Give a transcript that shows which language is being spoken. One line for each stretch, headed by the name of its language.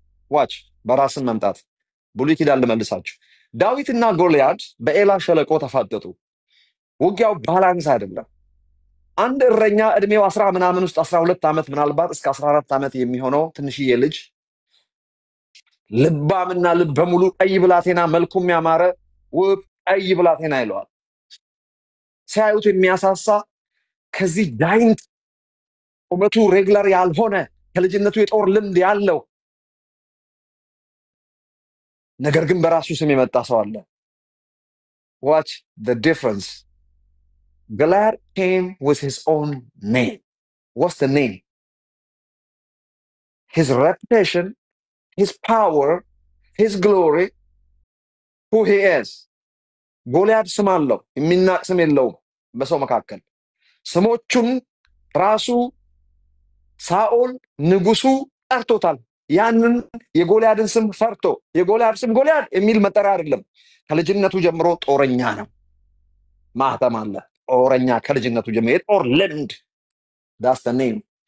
Amharic: ዋች በራስ ስም መምጣት ብሉይ ኪዳን ልመልሳችሁ። ዳዊትና ጎልያድ በኤላ ሸለቆ ተፋጠጡ። ውጊያው ባላንስ አይደለም። አንድ እረኛ እድሜው 10 ምናምን ውስጥ 12 ዓመት ምናልባት እስከ 14 ዓመት የሚሆነው ትንሽዬ ልጅ ልባምና ልበ ሙሉ ቀይ ብላቴና መልኩም ያማረ ውብ ቀይ ብላቴና ይለዋል። ሲያዩት የሚያሳሳ ከዚህ ጃይንት ቁመቱ ሬግላር ያልሆነ ከልጅነቱ የጦር ልምድ ያለው ነገር ግን በራሱ ስም የመጣ ሰው አለ።
English: watch the difference. Goliath came with his own name. What's the name? His reputation, his power, his glory, who he is.
Amharic: ጎልያድ ስም አለው፣ የሚናቅ ስም የለውም በሰው መካከል። ስሞቹን ራሱ ሳኦል ንጉሱ ጠርቶታል። ያንን የጎልያድን ስም ፈርቶ የጎልያድ ስም ጎልያድ የሚል መጠሪያ አይደለም። ከልጅነቱ ጀምሮ ጦረኛ ነው። ማህተም አለ። ጦረኛ ከልጅነቱ ጀምሮ የጦር ልምድ
English: that's the name.